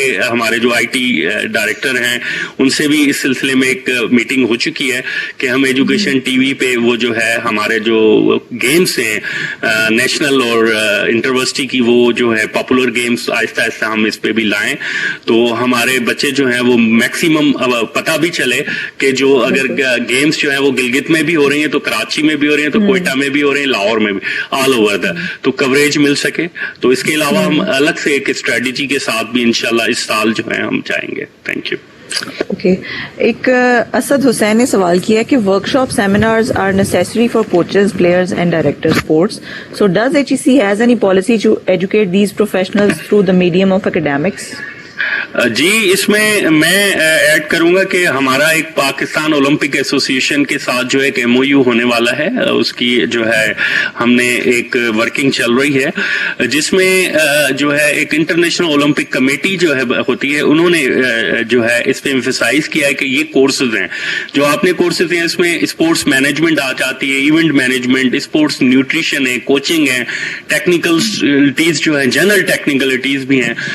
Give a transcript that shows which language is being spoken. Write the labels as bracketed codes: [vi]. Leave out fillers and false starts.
[ur] ہمارے جو I T director ہیں ان سے بھی اس سلسلے میں ایک میٹنگ ہو چکی ہے کہ ہم ایجوکیشن ٹی وی پہ وہ جو ہے ہمارے جو گیمز ہیں نیشنل اور انٹرورسٹی کی وہ جو ہے پاپولر گیمز آہستہ آہستہ ہم اس پہ بھی لائیں, تو ہمارے بچے جو ہیں وہ میکسیمم پتہ بھی چلے کہ جو اگر گیمز جو ہیں وہ گلگت میں بھی ہو رہی ہیں تو کراچی میں بھی ہو رہی ہیں, تو کوئٹہ میں بھی ہو رہی ہیں, لاہور میں بھی, آل اوور دا, تو کوریج مل سکے. تو اس کے علاوہ ہم الگ سے ایک اسٹریٹجی کے ساتھ بھی انشاءاللہ اس سال جو ہے ہم جائیں گے. Thank you. اوکے, ایک اسد حسین نے سوال کیا کہ [en] Workshop seminars are necessary for coaches, players and director sports. So does HEC has any policy to educate these professionals through the medium of academics? [ur] جی, اس میں ایڈ کروں گا کہ ہمارا ایک پاکستان اولمپک ایسوسی ایشن کے ساتھ جو ایک MOU ہونے والا ہے, اس کی جو ہے ہم نے ایک ورکنگ چل رہی ہے جس میں جو ہے ایک انٹرنیشنل اولمپک کمیٹی جو ہے ہوتی ہے, انہوں نے جو ہے اس پہ ایمفیسائز کیا ہے کہ یہ کورسز ہیں جو آپ نے کورسز ہیں اس میں اسپورٹس مینجمنٹ آ جاتی ہے, ایونٹ مینجمنٹ, اسپورٹس نیوٹریشن ہے, کوچنگ ہے, ٹیکنیکلٹیز جو ہے جنرل ٹیکنیکلٹیز بھی ہیں.